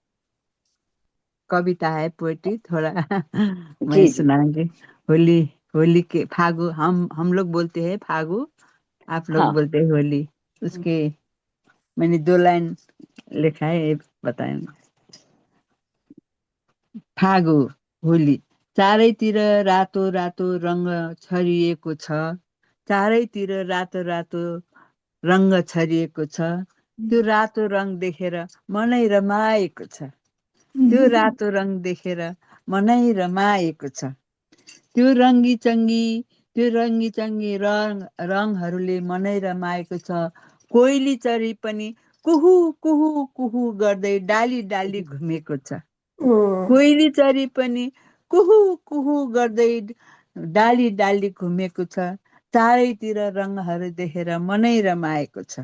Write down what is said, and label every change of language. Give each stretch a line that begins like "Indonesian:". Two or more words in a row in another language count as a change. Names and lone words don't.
Hindi: कविता है, पोएट्री थोड़ा मैं जी जी सुनाऊंगी। होली, होली के फागु, हम लोग बोलते हैं फागु, आप लोग हाँ बोलते हैं होली। उसके मैंने 2 लाइन लिखा है, ये बताएंगे।
Nepali: फागु, होली, चारैतिर रातो रातो रंग छरिएको छ, चारैतिर रातो रातो रंग छरिएको छ, त्यो रातो रंग देखेर मनै रमाएको छ, त्यो रातो रंग देखेर मनै रमाएको छ, त्यो रङ्गी चङ्गी रङहरूले मनै रमाएको छ, कोइली चरी पनि कुहु कुहु कुहु गर्दै डाली डाली घुमेको छ, कोइली चरी पनि कुहु कुहु गर्दै डाली डाली घुमेको छ, चारैतिर रङहरू देखेर मनै रमाएको छ,